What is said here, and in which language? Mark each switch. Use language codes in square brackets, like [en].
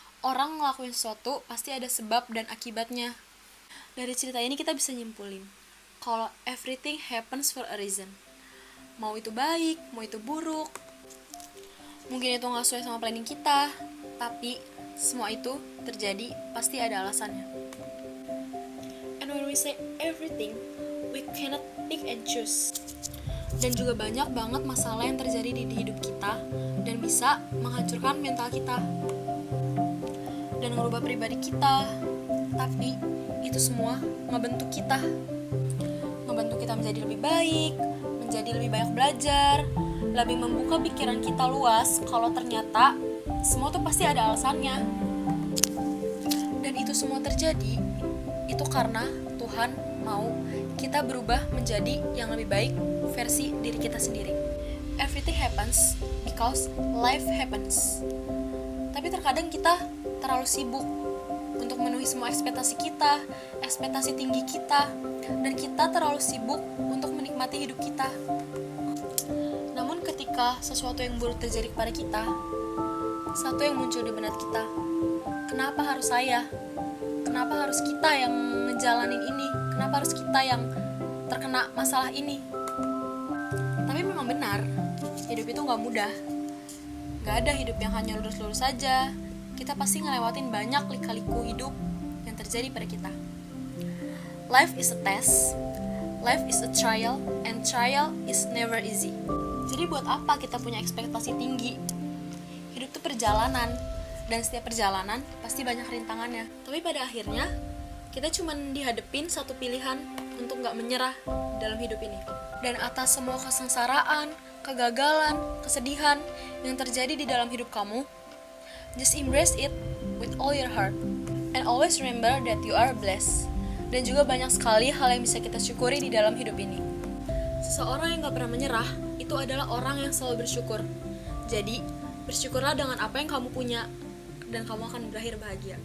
[id] Orang ngelakuin sesuatu pasti ada sebab dan akibatnya. Dari cerita ini kita bisa nyimpulin kalau [en] everything happens for a reason. [id] Mau itu baik, mau itu buruk. Mungkin itu gak sesuai sama planning kita, tapi semua itu terjadi pasti ada alasannya. [en] And when we say everything, we cannot pick and choose. [id] Dan juga banyak banget masalah yang terjadi di hidup kita dan bisa menghancurkan mental kita dan merubah pribadi kita. Tapi itu semua ngebentuk kita menjadi lebih baik, menjadi lebih banyak belajar, lebih membuka pikiran kita luas kalau ternyata semua tuh pasti ada alasannya. Dan itu semua terjadi itu karena Tuhan mau kita berubah menjadi yang lebih baik versi diri kita sendiri. [en] Everything happens because life happens. [id] Tapi terkadang kita terlalu sibuk untuk memenuhi semua ekspektasi kita, ekspektasi tinggi kita, dan kita terlalu sibuk untuk menikmati hidup kita. Namun ketika sesuatu yang buruk terjadi kepada kita, satu yang muncul di benak kita, kenapa harus saya? Kenapa harus kita yang ngejalanin ini? Kenapa harus kita yang terkena masalah ini? Tapi memang benar, hidup itu gak mudah. Gak ada hidup yang hanya lurus-lurus saja. Kita pasti ngelewatin banyak lika-liku hidup yang terjadi pada kita. [en] Life is a test, life is a trial, and trial is never easy. [id] Jadi buat apa kita punya ekspektasi tinggi? Hidup itu perjalanan, dan setiap perjalanan pasti banyak rintangannya. Tapi pada akhirnya, kita cuma dihadapin satu pilihan untuk gak menyerah dalam hidup ini. Dan atas semua kesengsaraan, kegagalan, kesedihan yang terjadi di dalam hidup kamu, [en] just embrace it with all your heart. And always remember that you are blessed. [id] Dan juga banyak sekali hal yang bisa kita syukuri di dalam hidup ini. Seseorang yang gak pernah menyerah, itu adalah orang yang selalu bersyukur. Jadi, bersyukurlah dengan apa yang kamu punya, dan kamu akan berakhir bahagia.